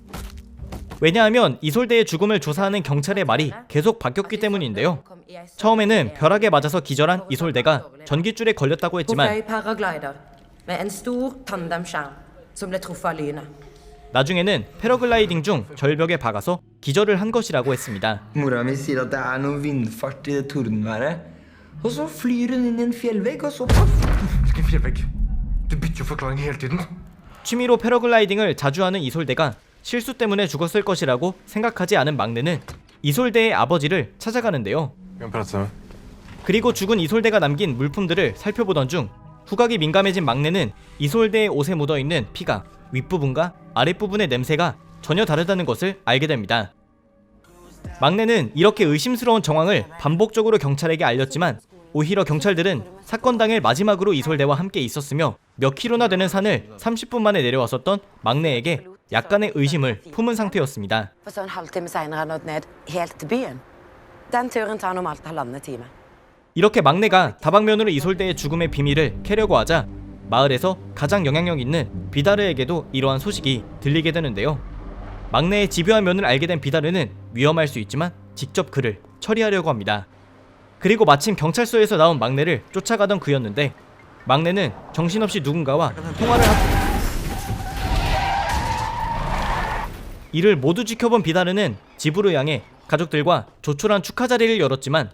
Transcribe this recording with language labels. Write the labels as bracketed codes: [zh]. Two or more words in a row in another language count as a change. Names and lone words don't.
[ko] 왜냐하면 이솔데의 죽음을 조사하는 경찰의 말이 계속 바뀌었기 때문인데요. 처음에는 벼락에 맞아서 기절한 이솔데가 전깃줄에 걸렸다고 했지만 나중에는 패러글라이딩 중 절벽에 박아서 기절을 한 것이라고 했습니다. [no] Mora mi sier at det er noe vindfart i det tordenværet. Og så flyr hun inn i en fjellvegg, og så Hvilken fjellvegg? Du bytter jo forklaring hele tiden. [ko] 취미로 패러글라이딩을 자주 하는 이솔데가 실수 때문에 죽었을 것이라고 생각하지 않은 막내는 이솔데의 아버지를 찾아가는데요. [no] Hvem prater du med? [ko] 그리고 죽은 이솔데가 남긴 물품들을 살펴보던 중 후각이 민감해진 막내는 이솔데의 옷에 묻어있는 피가 윗부분과 아랫부분의 냄새가 전혀 다르다는 것을 알게 됩니다. 막내는 이렇게 의심스러운 정황을 반복적으로 경찰에게 알렸지만 오히려 경찰들은 사건 당일 마지막으로 이솔데와 함께 있었으며 몇 킬로나 되는 산을 30분 만에 내려왔었던 막내에게 약간의 의심을 품은 상태였습니다. [no] Så en halvtime senere nådd ned helt til byen. Den turen tar normalt 1,5 time. [ko] 이렇게 막내가 다방면으로 이솔데의 죽음의 비밀을 캐려고 하자 마을에서 가장 영향력 있는 비다르에게도 이러한 소식이 들리게 되는데요. 막내의 집요한 면을 알게 된 비다르는 위험할 수 있지만 직접 그를 처리하려고 합니다. 그리고 마침 경찰서에서 나온 막내를 쫓아가던 그였는데 막내는 정신없이 누군가와 통화를 하고 이를 모두 지켜본 비다르는 집으로 향해 가족들과 조촐한 축하 자리를 열었지만